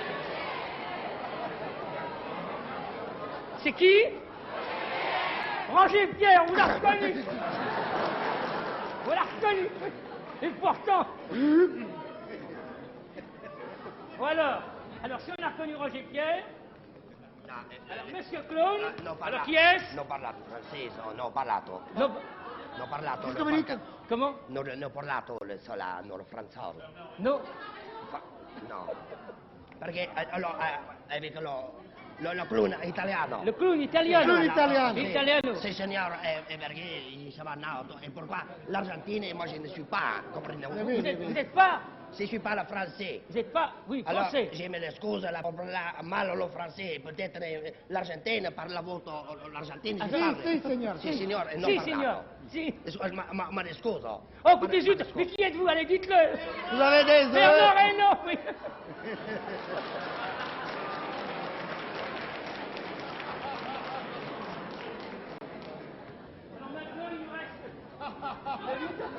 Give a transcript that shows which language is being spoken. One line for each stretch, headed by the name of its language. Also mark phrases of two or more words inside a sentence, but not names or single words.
French: C'est qui? Roger Pierre, vous l'avez reconnu. Vous l'avez reconnu. Et pourtant... Bon alors si on a reconnu Roger Pierre, alors Monsieur Clown, alors qui est-ce?
Italian: Non parlato francese, non parlato. Non, Non parlato.
French: Qu'est-ce que vous dites? comment?
Italian: Non parlato il francese. Non. No. Perché avec lo clown italiano. Le clown italiano. Le clown italiano. Italiano.
French: C'est seigneur, perché il s'est nato. Et pourquoi l'Argentine, moi je ne suis pas, comprenez-vous? Vous n'êtes pas... Si je suis pas le français. Vous n'êtes pas... Oui, Alors, français. je me l'excuse là, pour parler mal le français. Peut-être l'Argentine parle l'Argentine. Ah,
Italian: Si, signor. Si, signor, e non Si, parlato. signor. Si. Ma ne scuso.
French: Oh, écoutez, zut, mais qui êtes-vous? Allez, dites-le. Vous avez des Bernard Reynaud, oui. Alors maintenant, il nous reste...